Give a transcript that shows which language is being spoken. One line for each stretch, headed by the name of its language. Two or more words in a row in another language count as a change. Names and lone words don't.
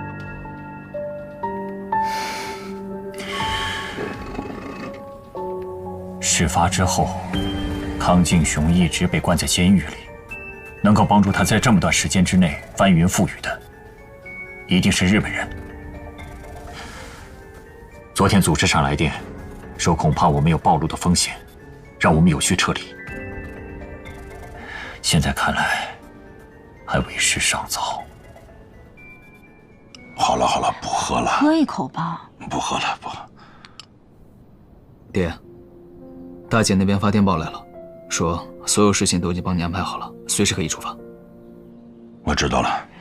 Chinese: 事發之後，康敬雄一直被關在監獄裡，能夠幫助他在這麼短時間之內翻雲覆雨的，一定是日本人。昨天組織上來電，說恐怕我們有暴露的風險，讓我們有序撤離。現在看來，還為時尚早。好了好了，不喝了。喝一口吧。不喝了，不喝。爹，大姐那邊發電報來了，說所有事情都已經幫你安排好了，隨時可以出發。我知道了。